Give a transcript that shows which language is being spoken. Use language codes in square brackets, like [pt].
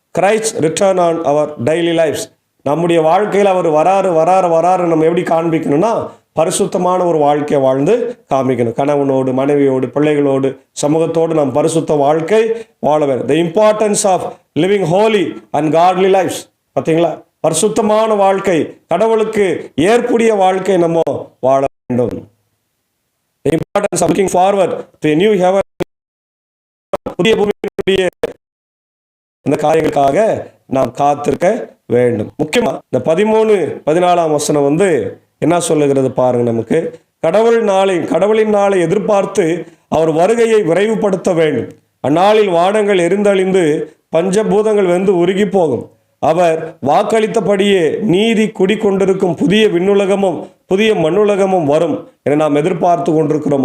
[en] Christ return on our daily lifes. [ta] நம்முடைய வாழ்க்கையில் அவர் வராரு நம்ம எப்படி காண்பிக்கணும்னா பரிசுத்தமான ஒரு வாழ்க்கையை வாழ்ந்து காமிக்கணும். கணவனோடு, மனைவியோடு, பிள்ளைகளோடு, சமூகத்தோடு நாம் பரிசுத்த வாழ்க்கை வாழ வேண்டும். [en] The importance of living holy and godly lifes. [ta] பார்த்தீங்களா, பரிசுத்தமான வாழ்க்கை, கடவுளுக்கு ஏற்புடைய வாழ்க்கை நம்ம வாழ வேண்டும். [en] The importance of looking forward to a new heaven, [ta] புதிய பூமியினுடைய இந்த காரியங்களுக்காக நாம் காத்திருக்க வேண்டும். முக்கியமா இந்த 13-14 வசனம் என்ன சொல்லுகிறது பாருங்க. நமக்கு கடவுளின் நாளை எதிர்பார்த்து அவர் வருகையை விரைவுபடுத்த வேண்டும். அந்நாளில் வானங்கள் எரிந்தழிந்து பஞ்சபூதங்கள் வெந்து உருகி போகும். அவர் வாக்களித்தபடியே நீதி குடிக்கொண்டிருக்கும் புதிய விண்ணுலகமும் புதிய மண்ணுலகமும் வரும் என நாம் எதிர்பார்த்து கொண்டிருக்கிறோம்.